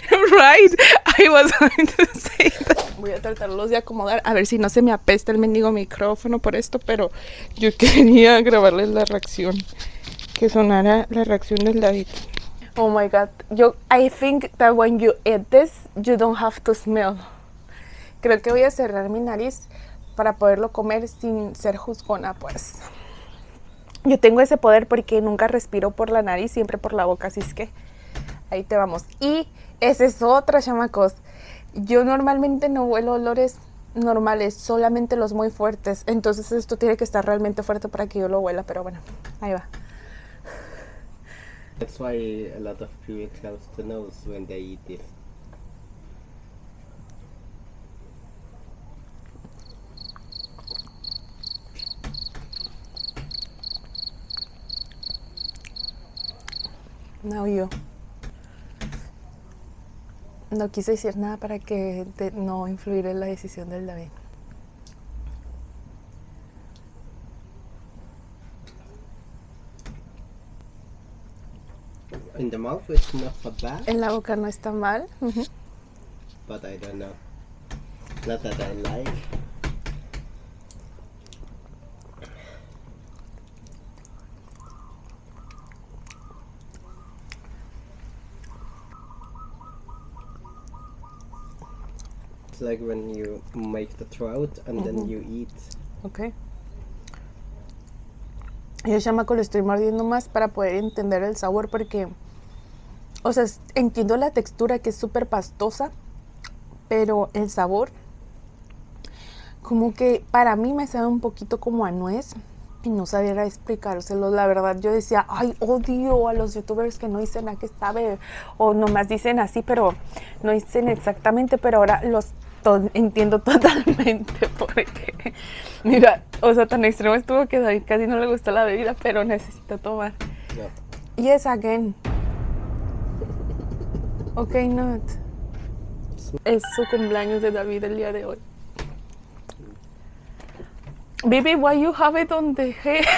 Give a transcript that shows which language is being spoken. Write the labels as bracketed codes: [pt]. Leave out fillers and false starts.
[en] Right, I was going to say that. [es] Voy a tratarlos de acomodar a ver si no se me apesta el mendigo micrófono por esto, pero yo quería grabarles la reacción, que sonara la reacción del David. [en] Oh my god, I think that when you eat this, you don't have to smell. [es] Creo que voy a cerrar mi nariz para poderlo comer sin ser juzgona, pues. Yo tengo ese poder porque nunca respiro por la nariz, siempre por la boca, así es que ahí te vamos. Y esa es otra, chamacos. Yo normalmente no huelo olores normales, solamente los muy fuertes. Entonces esto tiene que estar realmente fuerte para que yo lo huela, pero bueno, ahí va. [en] That's why a lot of people close the nose when they eat this. [es] No, yo no quise decir nada para que no influir en la decisión del David. [en] In the mouth it's not so bad, [es] En la boca no está mal. [en] but I don't know. Not that I like. It's like when you make the throat and then you eat. Ok. [es] Yo, chamaco, lo estoy mordiendo más para poder entender el sabor porque, o sea, entiendo la textura que es súper pastosa, pero el sabor, como que para mí me sabe un poquito como a nuez y no sabía explicárselo. La verdad, yo decía, ay, odio a los youtubers que no dicen a qué sabe o nomás dicen así, pero no dicen exactamente, pero ahora entiendo totalmente porque, mira, o sea, tan extremo estuvo que a David casi no le gustó la bebida, pero necesito tomar. [en] No. Yes, again. Ok, not. [es] Es su cumpleaños de David el día de hoy. [en] Baby, why you have it on the head?